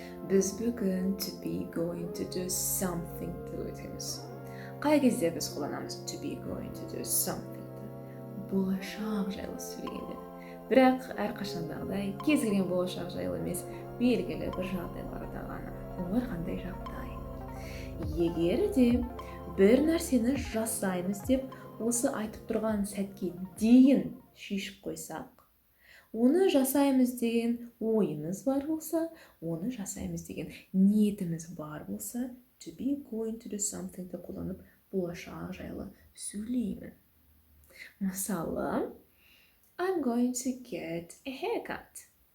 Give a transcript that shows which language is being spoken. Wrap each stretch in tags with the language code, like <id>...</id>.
<kk>Біз бүгін to be going to do something өтеміз. Қай кезде біз қолданамыз to be going to do something? Болашақ жайлы сөйлегенде. Бірақ әрқашандағыдай кез келген болашақ жайлы емес, белгілі бір жағдайларда ғана. Олар қандай жағдай? Егер де бір нәрсені жасаймыз деп осы айтып тұрған сәтке дейін шешіп қойсақ, оны жасаймыз деген ойымыз бар болса, оны жасаймыз деген ниетіміз бар болса, to be going to do something-ді қолданып болашақ жайлы сөйлеймін. Мысалы,</kk> <en>I'm going to get a haircut.</en>